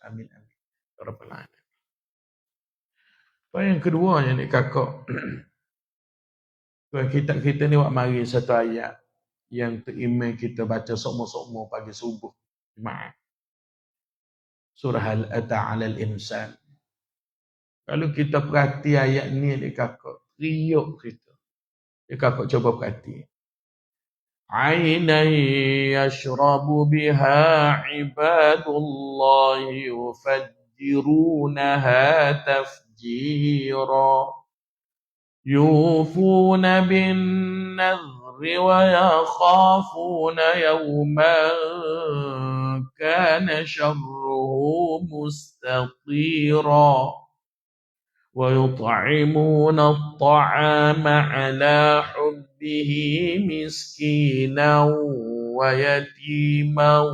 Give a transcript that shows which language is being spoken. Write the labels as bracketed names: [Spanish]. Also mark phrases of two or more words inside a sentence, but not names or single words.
[Arabic] آمين آمين يا رب العالمين. [Malay] Yang kedua yang ni kakak, kita ni buat mari satu ayat yang terimai kita baca sokmo-sokmo pagi subuh Jumaat. Surah Al-Ata 'alal insan. Kalau kita perhati ayat ni ni kakak, riuk kita. Kakak cuba perhati. [Arabic] عينا يشرب بها عباد الله يفجرونها تفجيرا. يوفون بالنذر ويخافون يوما كان شره مستطيرا ويطعمون الطعام على حبه مسكينا ويتيما